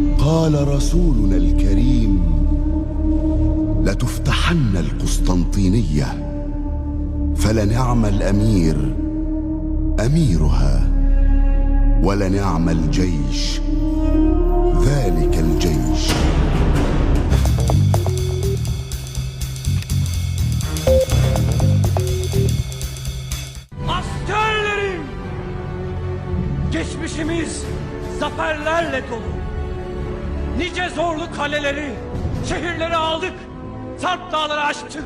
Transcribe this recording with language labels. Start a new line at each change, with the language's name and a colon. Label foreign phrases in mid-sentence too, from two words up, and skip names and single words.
Arabic: قال رسولنا الكريم: لتفتحن القسطنطينية، فلنعم الأمير أميرها، ولنعم الجيش ذلك الجيش.
Turkish: Askerlerim! Geçmişimiz zaferlerle dolu. Nice zorlu kaleleri, şehirleri aldık, Sarp dağları aştık.